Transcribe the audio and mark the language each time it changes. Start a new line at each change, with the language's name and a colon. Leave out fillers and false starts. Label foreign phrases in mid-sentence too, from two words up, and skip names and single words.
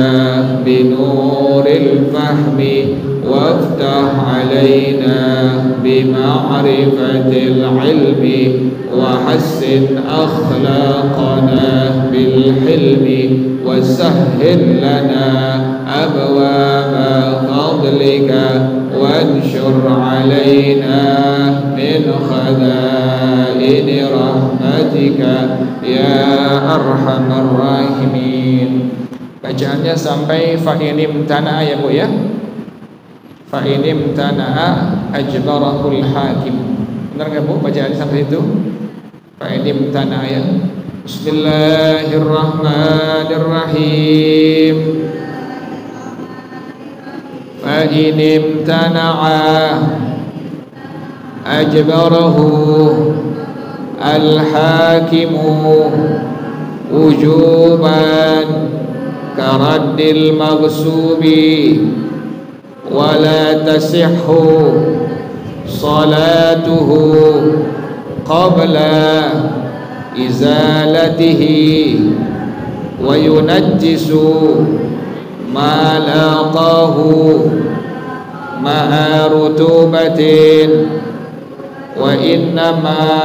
Arabic: بنور الفهم وافتح علينا بمعرفة العلم وحسن أخلاقنا بالحلم وسهل لنا أبواب فضلك وانشر علينا من خزائن رحمتك يا أرحم الراحمين.
Indonesian: Bacaannya sampai
Arabic: فإن امتنع
Indonesian: ya Bu ya.
Arabic: فإن امتنع أجبره الحاكم.
Indonesian: Benar nggak Bu bacaan sampai itu?
Arabic: فإن امتنع ya. بسم الله الرحمن الرحيم. فإن امتنع أجبره الحاكم وجوبا كرد المغصوب ولا تصح صلاته قبل إزالته وينجس ما لاقاه مع رطوبة وإنما